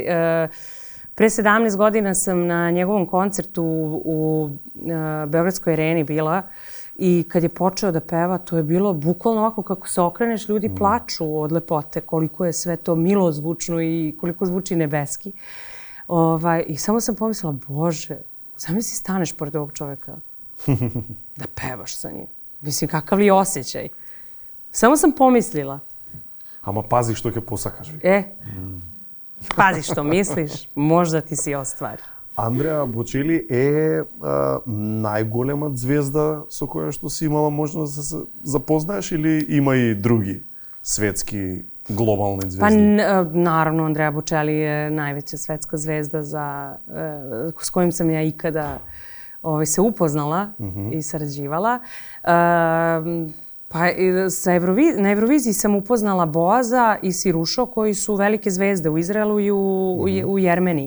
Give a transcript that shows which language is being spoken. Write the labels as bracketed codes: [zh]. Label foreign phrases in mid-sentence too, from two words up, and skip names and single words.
[sr] Pre 17 godina sam na njegovom koncertu u Beogradskoj areni bila i kad je počeo da peva, to je bilo bukvalno ovako kako se okreneš, ljudi plaču od lepote, koliko je sve to milozvučno i koliko zvuči nebeski. I samo sam pomislila, Bože, zamisli staneš pored ovog čoveka da pevaš sa njim. Mislim, kakav li osjećaj? Samo sam pomislila. [mk] Ама [sr] pazi što [mk] ќе посакаш. [sr] Pazi što misliš, možda ti si ostvari. [mk] Андреа Бочели е најголема звезда со која што си имала можност да се запознаеш или има и други светски глобални звезди? [sr] Pa naravno, Andrea Bocelli je najveća svetska zvezda s kojim sam ja ikada se upoznala i sarađivala. Pa na Euroviziji sam upoznala Boaza i Sirušo koji su velike zvezde u Izraelu i u Jermeniji.